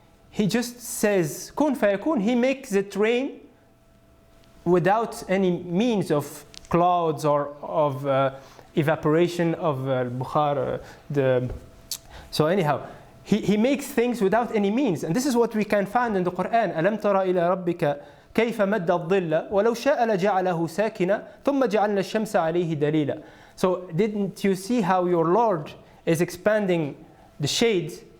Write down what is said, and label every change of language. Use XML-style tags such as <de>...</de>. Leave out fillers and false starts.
<en>He just says kun fayakun. He makes it rain without any means of clouds or of evaporation of bukhar. So anyhow, he makes things without any means, and this is what we can find in the Quran.</en> <ar>ألم تر إلى ربك كيف مد الظل ولو شاء لجعله ساكنا ثم جعلنا الشمس عليه دليلا.</ar> <en>So didn't you see how your Lord is expanding the shade?</en>